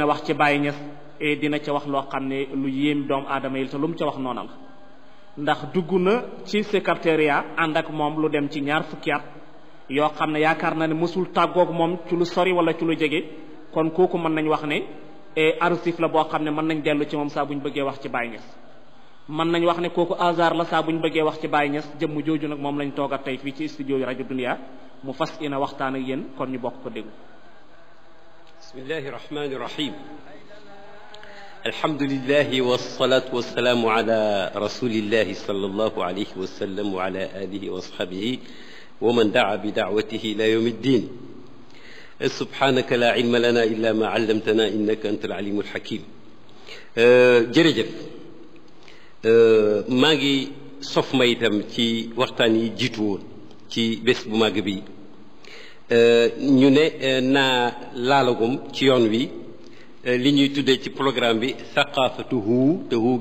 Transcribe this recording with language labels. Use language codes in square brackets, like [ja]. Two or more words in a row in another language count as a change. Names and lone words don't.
[wo] wax ci Baye Niass dina ca wax loo xam ne lu yéem doomu aadama yi te lu mu ca wax noona la ndax dugg na ci secrétariat ànd ak moom lu dem ci 2 fukki at yoo xam ne yaakaar naa ne mësul tàggoog moom ci lu sori wala ci lu jege kon kooku mën nañ wax ne archive la boo xam ne mën nañ dellu ci moom saa bu ñu bëggee wax ci Baye Niass mën nañ wax ne kooku hasard la saa bu ñu bëggee wax ci Baye Niass jëmm jooju nag moom lañ toogat tey fii ci studio yi rajo Dunya mu fas yéene waxtaan ak yéen kon ñu bokk ko déglu. [ar] بسم الله الرحمن الرحيم الحمد لله والصلاة والسلام على رسول الله صلى الله عليه وسلم وعلى آله وأصحابه ومن دعا بدعوته إلى يوم الدين سبحانك لا علم لنا إلا ما علمتنا إنك أنت العليم الحكيم [wo] jërëjëf maa ngi sof ma itam ci waxtaan yi jiitu woon ci bés bu màgg bi ñu ne naa laalagum ci yoon wi li ñuy tuddee ci programme bi thaqafatuhu te hu